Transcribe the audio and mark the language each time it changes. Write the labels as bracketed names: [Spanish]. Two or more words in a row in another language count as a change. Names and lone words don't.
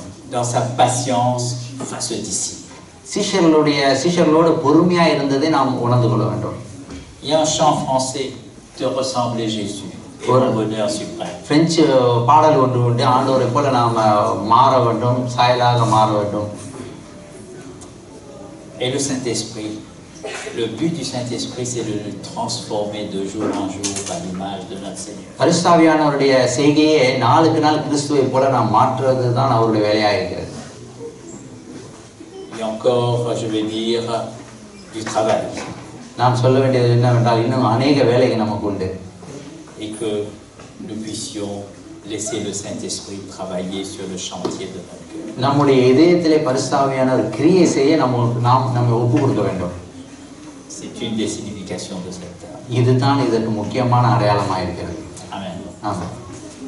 [French] Dans sa patience face aux disciples. [Tamil] சீஷர்களோடு பொறுமையா இருந்ததை நாம் உணர்ந்து கொள்ள வேண்டும். [French] Il y a un chant français, te ressembler Jésus, et un bonheur suprême. [Tamil] பிரெஞ்சு பாடல் ஒன்று உண்டு, ஆண்டவரை போல நாம் மாற வேண்டும், சாயலாக மாற வேண்டும். [French] Et le Saint-Esprit, le but du Saint-Esprit, c'est de nous transformer de jour en jour à l'image de notre Seigneur. [Tamil] பரிசுத்தாவியானவருடைய செய்கையை நாளுக்கு நாள் கிறிஸ்துவை போல நாம் மாற்றுவது தான் அவருடைய வேலையாக இருக்கிறது. [French] Et encore, je vais dire, du travail. [Tamil] நாம் சொல்ல வேண்டியது என்னவென்றால் இன்னும் அநேக வேலைகள் நமக்கு உண்டு. [French] Et que nous puissions laisser le Saint-Esprit travailler sur le chantier de notre cœur. [Tamil] நம்முடைய இதயத்திலே பரிசுத்தாவியானவர் கிரியை செய்ய நம்மை ஒப்பு கொடுக்க வேண்டும். [French] C'est une des significations de cette terre. [Tamil] இதுதான் இதற்கு முக்கியமான அடையாளமாக இருக்கிறது. [French] Amen. [Tamil] ஆமாம்.